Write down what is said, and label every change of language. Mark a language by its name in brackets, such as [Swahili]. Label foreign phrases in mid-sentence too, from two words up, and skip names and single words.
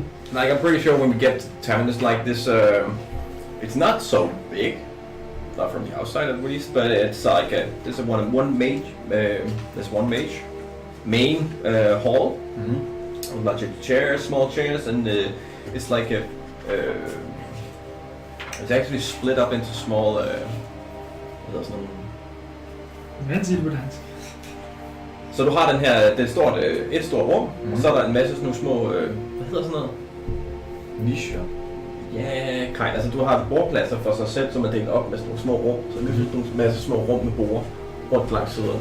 [English] Like I'm pretty sure when we get to the town, it's like this. It's not so big, not from the outside at least, but it's like there's one mage. There's one mage main hall. Mm-hmm. A bunch of chairs, small chairs, and it's like a It's actually split up into small, [Danish] hvad hedder sådan nogle... Hvordan siger det på dansk? Så du har den her, det er et stort rum, og så er der en masse sådan nogle små, hvad hedder sådan noget? Nischer. Ja, kind. Altså du har bordpladser for sig selv, som er delt op med sådan nogle små rum. Så det er sådan nogle masse små rum med borde rundt langs siderne.